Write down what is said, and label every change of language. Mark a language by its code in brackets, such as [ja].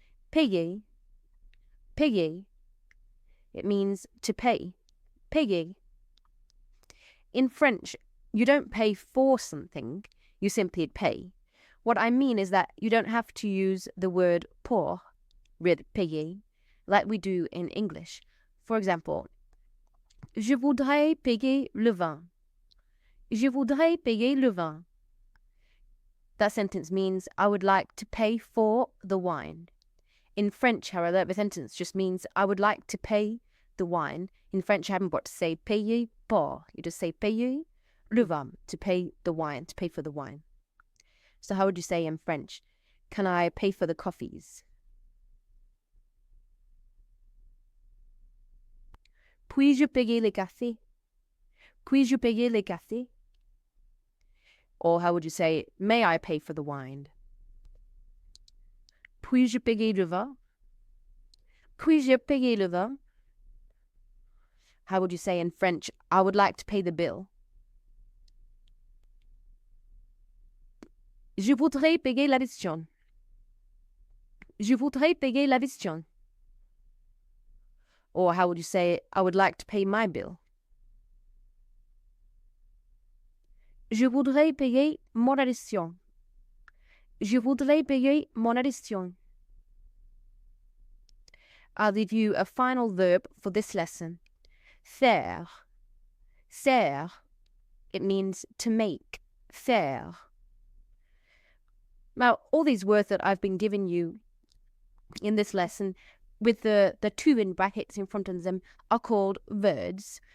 [en] Payer. Payer. It means to pay. Payer. In French, you don't pay for something, you simply pay. What I mean is that you don't have to use the word pour with payer like we do in English. For example, [fr] je voudrais payer le vin. Je voudrais payer le vin. [en] That sentence means I would like to pay for the wine. In French, however, the sentence just means I would like to pay the wine. In French, you haven't got to say payer pour. You just say payer le vin, to pay the wine, to pay for the wine. So how would you say in French, can I pay for the coffees? [fr] Puis-je payer les cafés? Puis-je payer les cafés? [en] Or how would you say, may I pay for the wine? [fr] Puis-je payer le vin? Puis-je payer le vin? [en] How would you say in French, I would like to pay the bill? [fr] Je voudrais payer l'addition. Je voudrais payer l'addition. [en] Or how would you say, I would like to pay my bill? [fr] Je voudrais payer mon addition. Je voudrais payer mon addition. [en] I'll give you a final verb for this lesson. Faire. Faire. It means to make. Faire. Now, all these words that I've been giving you in this lesson with the two in brackets in front of them are called verbs.